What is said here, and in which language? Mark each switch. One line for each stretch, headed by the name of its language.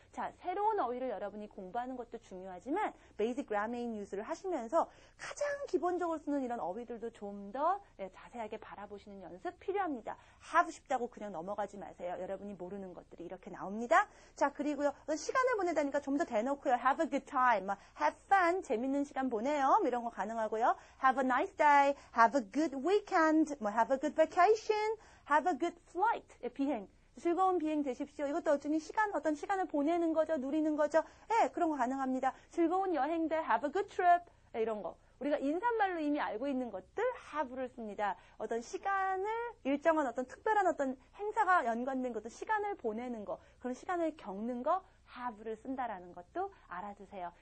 Korean: 자, 새로운 어휘를 여러분이 공부하는 것도 중요하지만 베이직 그라메인 유즈를 하시면서 가장 기본적으로 쓰는 이런 어휘들도 좀 더 자세하게 바라보시는 연습 필요합니다. 하고 싶다고 그냥 넘어가지 마세요. 여러분이 모르는 것들이 이렇게 나옵니다. 자, 그리고요. 시간을 보내다니까 좀 더 대놓고요.
English: Have a good time, have fun,
Korean: 재밌는 시간 보내요. 이런 거 가능하고요.
English: Have a nice day, have a good weekend, have a good vacation, have a good flight, 비행.
Korean: 즐거운 비행 되십시오. 이것도 어떤 시간을 보내는 거죠. 누리는 거죠. 그런 거 가능합니다. 즐거운 여행들,
English: have a good trip,
Korean: 이런 거. 우리가 인사말로 이미 알고 있는 것들, have를 씁니다. 어떤 시간을, 일정한 어떤 특별한 어떤 행사가 연관된 것도 시간을 보내는 거, 그런 시간을 겪는 거, have를 쓴다라는 것도 알아두세요.